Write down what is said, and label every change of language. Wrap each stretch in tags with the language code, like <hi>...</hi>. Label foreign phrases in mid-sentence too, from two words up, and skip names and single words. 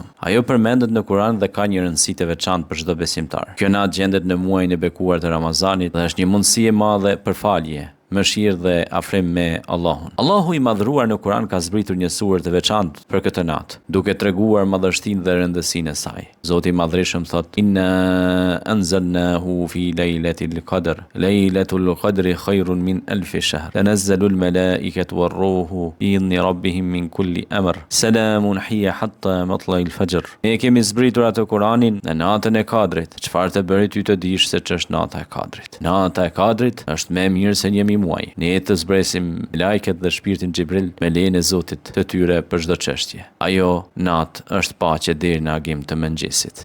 <sq>Ajo përmendet në Kur'an dhe ka një rëndësi të veçantë për çdo besimtar. Kjo natë gjendet në muajin e bekuar të Ramazanit dhe është një mundësi e madhe për falje, mëshirë dhe afrim me Allahun. Allahu i madhruar në Kur'an ka zbritur një surë të veçantë për këtë natë, duke treguar madhështinë dhe rëndësinë e saj. Zoti i Madhërisht thot:</sq> <ar>إنا أنزلناه في ليلة القدر. ليلة القدر خير من ألف شهر تنزل الملائكة والروح بإذن ربهم من كل أمر. سلام هي حتى مطلع الفجر.</ar> <sq>Ne kemi zbritur atë Kur'anin në natën e Kadrit. Çfarë të bëri ty të dish se ç'është nata e Kadrit? Nata e Kadrit është më e mirë se 1000 muaj. Ne të zbresim lajket dhe shpirtin Xhibril me lejen e Zotit të tyre për çdo çështje. Ajo natë është paqe deri në agim të mëngjesit.</sq>